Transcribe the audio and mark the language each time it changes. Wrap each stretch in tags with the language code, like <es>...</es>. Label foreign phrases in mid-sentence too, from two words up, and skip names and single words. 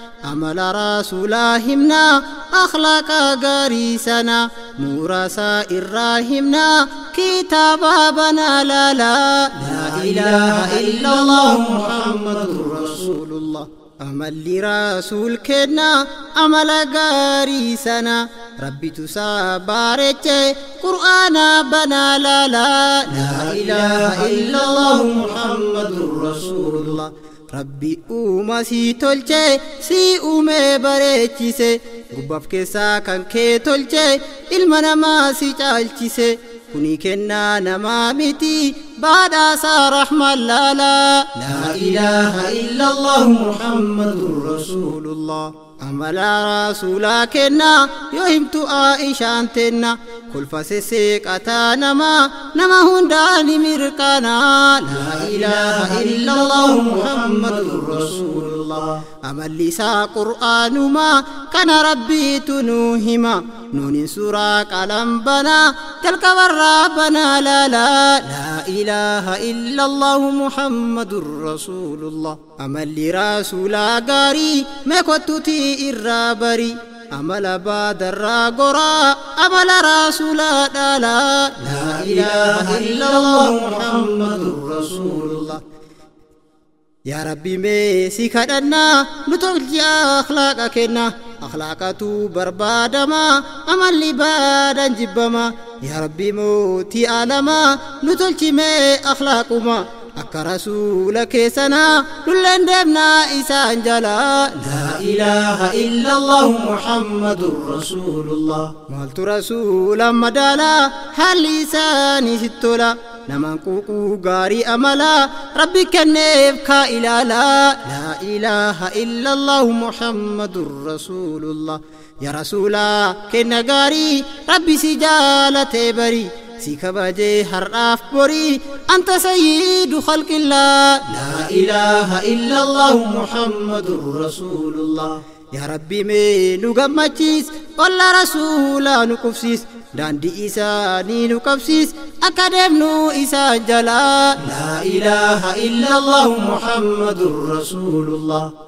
<om>Amala Rasuulaa himnaa, akhlaaqa gaarii sana. Muuraasaa irraa himnaa, kitaaba banaa laalaa.</om> <ar>لا إله إلا الله، محمد رسول الله.</ar> <om>Amalli Rasuul kennaa, amala gaarii sana. Rabbitu isaa baareche, Qur'aana banaa laalaa.</om> <ar>لا إله إلا الله، محمد رسول الله.</ar> <om>Rabbi uuma si tolche, si uume bareechise. Gubbaaf keessaa kan kee tolche, ilma namaa si caalchise. Kuni kennaa namaa miti, badhaasa rahmaan laalaa.</om> <ar>لا إله إلا الله، محمد رسول الله.</ar> <om>Amala Rasuulaa kennaa, yoo himtu Aishaan tenna. Kolfa sesseeqataa namaa, nama hundaa ni mirkanaa.</om> <ar>لا إله إلا الله، محمد رسول الله.</ar> <om>Amalli isaa Qur'aanumaa, kana Rabbiitu nuu hima. Nuuni suuraa qalam banaa, jalqabarraa banaa laalaa.</om> <ar>لا إله إلا الله، محمد رسول الله.</ar> <om>Amalli Rasuulaa gaarii, mee kottuutii irraa bari. Amala baadarraa goraa, amala Rasuulaa dhaalaa.</om> <ar>لا إله إلا الله، محمد رسول الله.</ar> <om>Yaa Rabbi mee si kadhannaa, nu tolchi akhlaaqa kenna. Akhlaaqatu barbaadama, amalli baadaan jibbama. Yaa Rabbi mootii alamaa, nu tolchi mee akhlaaquma. Akka Rasuula keessanaa, nulleen deemnaa isaan jala.</om> <ar>لا إله إلا الله، محمد رسول الله.</ar> <om>Maaltu Rasuula madaalaa, haalli isaanii si tola. Namaan quuquu gaarii amalaa, Rabbi kenneef kaa ilaalaa.</om> <ar>لا إله إلا الله، محمد رسول الله.</ar> <om>Yaa Rasuula, kenna gaarii, Rabbi si jaalatee bari. Si kabajee har'aaf borii,</om> <ar>أنت سيد خلق الله. لا إله إلا الله، محمد رسول الله.</ar> <om>Yaa Rabbi mee nu gammachiis, olla Rasuulaa nu qubsiis, daandii isaanii nu qabsiis, akka deemnu isaan jalaa.</om> <ar>لا إله إلا الله، محمد رسول الله.</ar>